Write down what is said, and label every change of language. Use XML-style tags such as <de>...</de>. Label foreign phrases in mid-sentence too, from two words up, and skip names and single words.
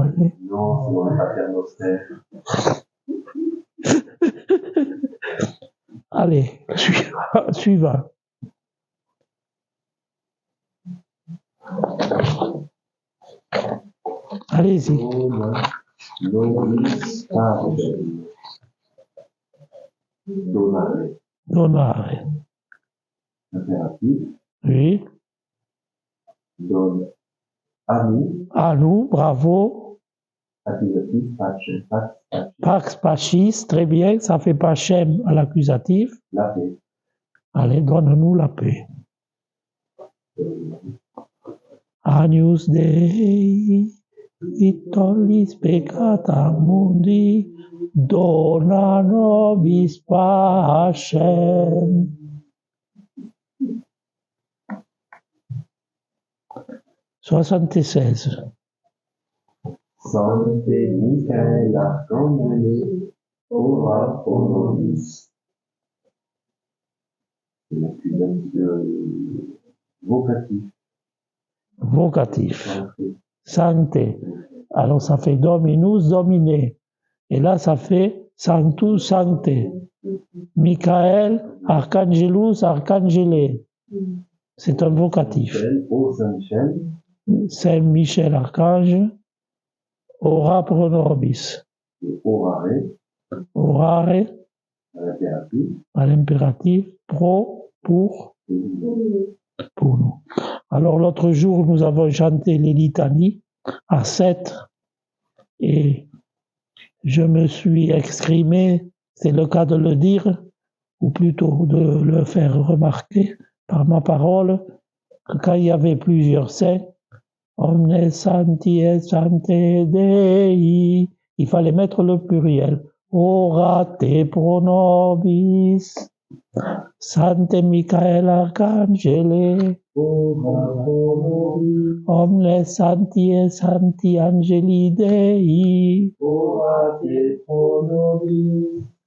<fr>Hein? Non, c'est dans les paternostères. Allez, suivant. Allez-y.</fr> <la>Nobis pardem. Donare. Donare.</la> <fr>Impératif. Oui. Donne à nous. À nous, bravo. Accusatif,</fr> <la>pax, Pax pachis,</la> <fr>très bien, ça fait pachem à l'accusatif. la paix. Allez, donne-nous la paix.</fr> <la>Agnus Dei, qui tollis peccata mundi, dona nobis pacem. 76. Sancte Michael Arcangele, ora pro nobis.</la> <fr>C'est l'accusation vocatif. Vocatif. Sancte. Alors ça fait</fr> <la>Dominus, Domine.</la> <fr>Et là ça fait</fr> <la>Sanctus, Sancte. Michael, Archangelus, Archangele.</la> <fr>C'est un vocatif. Michel, ô Saint-Michel. Saint Michel, Archange.</fr> <la>Ora pro nobis.</la> <fr>Et orare, Orare, à l'impératif. à l'impératif. Pro, pour nous. Alors l'autre jour, nous avons chanté les litanies à 7 et je me suis exprimé, c'est le cas de le dire, ou plutôt de le faire remarquer par ma parole, que quand il y avait plusieurs saints,</fr> <la>Omnes Sancti et Sancte Dei,</la> <fr>il fallait mettre le pluriel.</fr> <la>Orate pro nobis. Sancte Michael Arcangele, omnes Sancti et Sancti Angeli Dei. Orate pro nobis.</la>